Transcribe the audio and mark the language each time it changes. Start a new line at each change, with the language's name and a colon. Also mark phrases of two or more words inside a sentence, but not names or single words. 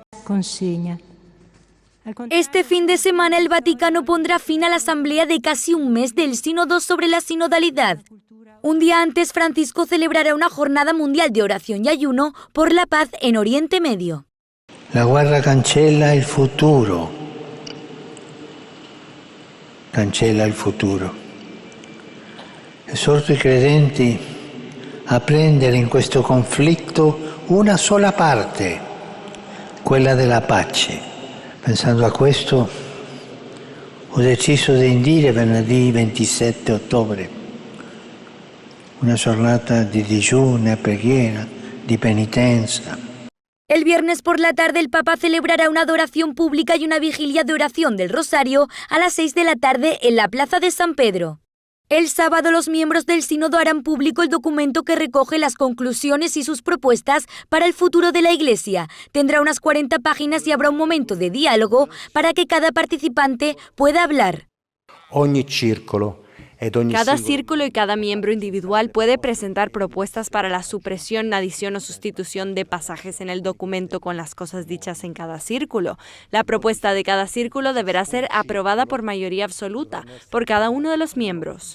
Spanish: Consigna. Este fin de semana el Vaticano pondrá fin a la asamblea de casi un mes del Sínodo sobre la sinodalidad. Un día antes, Francisco celebrará una jornada mundial de oración y ayuno por la paz en Oriente Medio.
Italian: La guerra cancella il futuro. Cancella il futuro. Esorto i credenti a prendere in questo conflitto una sola parte, quella della pace. Pensando a questo, ho deciso di indire venerdì 27 ottobre una giornata di digiuno, preghiera, di penitenza.
Spanish: El viernes por la tarde el Papa celebrará una adoración pública y una vigilia de oración del Rosario a las 6 de la tarde en la Plaza de San Pedro. El sábado los miembros del Sínodo harán público el documento que recoge las conclusiones y sus propuestas para el futuro de la Iglesia. Tendrá unas 40 páginas y habrá un momento de diálogo para que cada participante pueda hablar.
Italian: Ogni circolo
Spanish: Cada círculo y cada miembro individual puede presentar propuestas para la supresión, adición o sustitución de pasajes en el documento con las cosas dichas en cada círculo. La propuesta de cada círculo deberá ser aprobada por mayoría absoluta por cada uno de los miembros.